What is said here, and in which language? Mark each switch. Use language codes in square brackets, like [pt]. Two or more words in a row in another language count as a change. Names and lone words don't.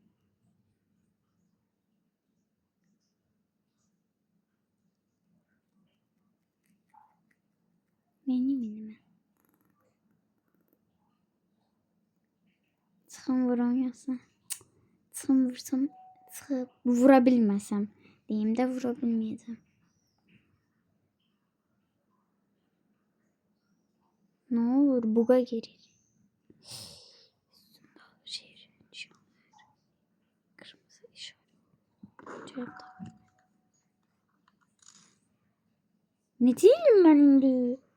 [az] Neyim indi mən? Çıxım vuram yazsın. Çıxım vursam, çıxıb vura bilməsəm. Deyim də vura bilməyəcəm. [tr] Ne olur, buga girir. Kırmızı işaret. Ne değilim ben indi?